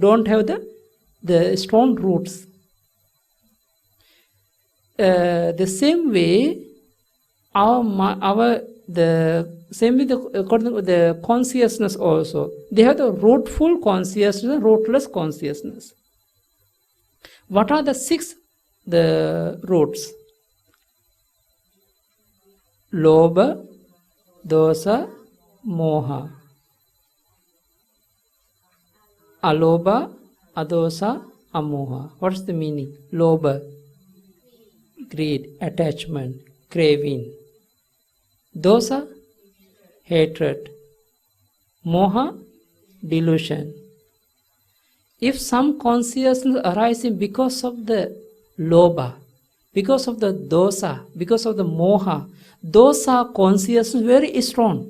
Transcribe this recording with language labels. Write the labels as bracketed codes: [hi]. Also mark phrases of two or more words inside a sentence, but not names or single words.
[en] Don't have the strong roots. The same way, according to the consciousness also, they have the rootful consciousness and rootless consciousness. What are the 6 roots? [pi] Lobha, dosa, moha. Alobha, adosa, amoha. [en] What is the meaning? Lobha, greed, attachment, craving. Dosa, hatred. Moha, delusion. If some consciousness arising because of the lobha, because of the dosa, because of the moha, those are consciousness very strong.